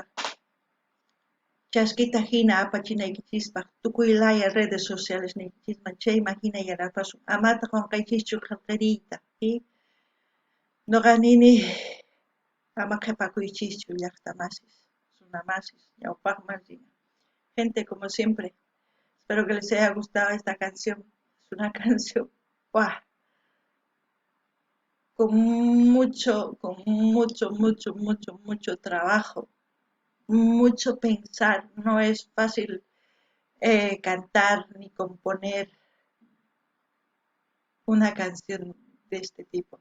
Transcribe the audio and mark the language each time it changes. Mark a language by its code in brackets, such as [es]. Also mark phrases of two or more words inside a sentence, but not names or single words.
[qu] Chaskita hina apachinaykichispaq, tukuy laya [es] redes sociales [qu] niykichisman chayman hina yanapasun. Amata qunqaychischu qillqiriyta. Noqa nini ama qhipakuychischu llaqtamasis, runamasis, ñawpaqman rina. [es] Gente, como siempre, espero que les haya gustado esta canción. Es una canción, ¡guau! Con mucho trabajo, mucho pensar. No es fácil cantar ni componer una canción de este tipo.